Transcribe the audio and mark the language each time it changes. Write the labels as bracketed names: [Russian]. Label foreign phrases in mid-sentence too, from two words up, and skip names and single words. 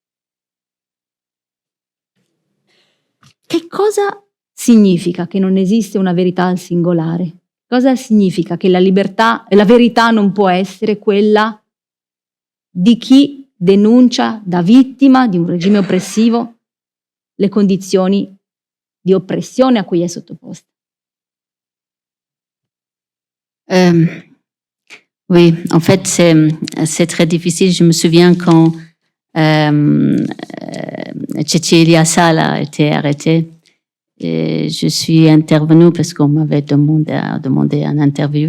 [Italian] Che cosa significa che non esiste una verità al singolare? Cosa significa che la verità non può essere quella di chi denuncia da vittima di un regime oppressivo le condizioni di oppressione a cui è sottoposta? [French] Oui, en fait, c'est très difficile. Je me souviens quand Cecilia Sala a été arrêtée. Et je suis intervenue parce qu'on m'avait demandé un interview.